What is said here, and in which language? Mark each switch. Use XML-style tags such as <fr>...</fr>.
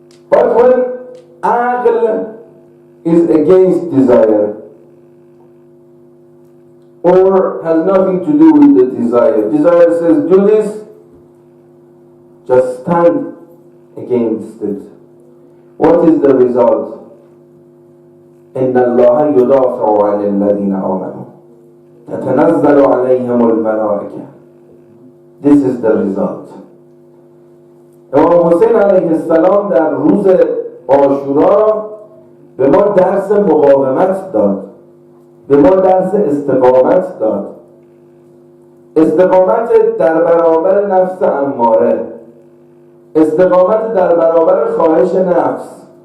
<en>But when aql is against desire or has nothing to do with the desire, desire says do this, just stand against it. What is the result?</en> <ar>إن الله يدافع عن الذين آمنوا تتنزل عليهم الملائكة.</ar> <en>This is the result.</en> <fa>امام حسین علیه السلام در روز عاشورا به ما درس مقاومت داد، به ما درس استقامت داد. استقامت در برابر نفس اماره، استقامت در برابر خواهش نفس.</fa>